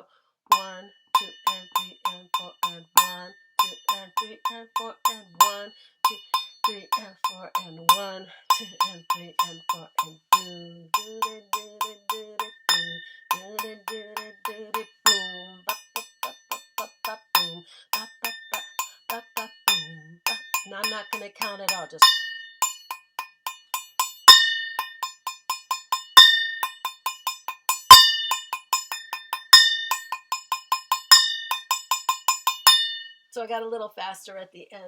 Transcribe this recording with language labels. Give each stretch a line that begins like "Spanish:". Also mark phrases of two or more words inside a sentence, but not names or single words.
English: 1, 2 and 3 and 4 and 1, 2 and 3 and 4 and 1, 2, 3 and 4 and 1, 2 and 3 and 4 and boom, ba ba ba ba ba boom, ba ba ba ba boom. Now I'm not gonna count it out. Just so I got a little faster at the end.